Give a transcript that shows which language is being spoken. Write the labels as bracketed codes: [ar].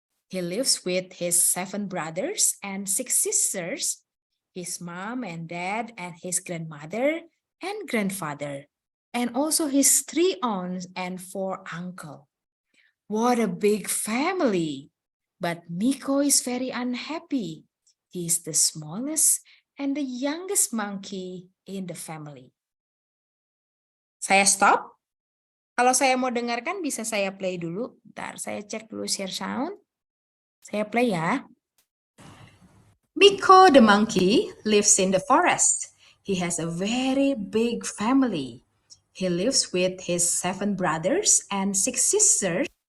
[en] He lives with his 7 brothers and 6 sisters, his mom and dad and his grandmother and grandfather, and also his 3 aunts and 4 uncles. What a big family! But Miko is very unhappy. He is the smallest and the youngest monkey in the family. [id] Saya stop. Kalau saya mau dengarkan bisa saya play dulu. Bentar, saya cek dulu share sound. Saya play ya. [en] Miko the monkey lives in the forest. He has a very big family. He lives with his 7 brothers and 6 sisters.